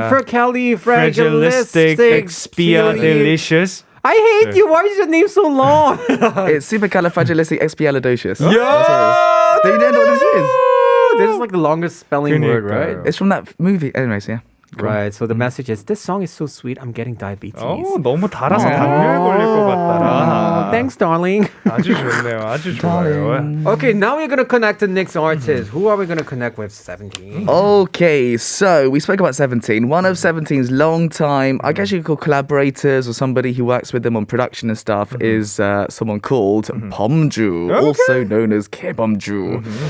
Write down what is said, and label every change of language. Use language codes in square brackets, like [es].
[en] Supercalifragilistic expialidocious. I hate you. Why is your name so long? It's supercalifragilisticexpialidocious. Yeah! Do you know what this is? This is like the longest spelling word, right? It's from that movie. Anyways, yeah. Right. So the message is, this song is so sweet. I'm getting diabetes. [ko] 어, 너무 달아서 당뇨에 걸릴 것 같더라. [en] Thanks, darling. [ko] 아주 좋네요. 아주 좋아요. [en] Okay, now we're gonna connect the next artist. Who are we gonna connect with? 17. Okay, so we spoke about 17. One of 17's long time, I guess you could call collaborators or somebody who works with them on production and stuff, is someone called Bomju, also known as Kbomju.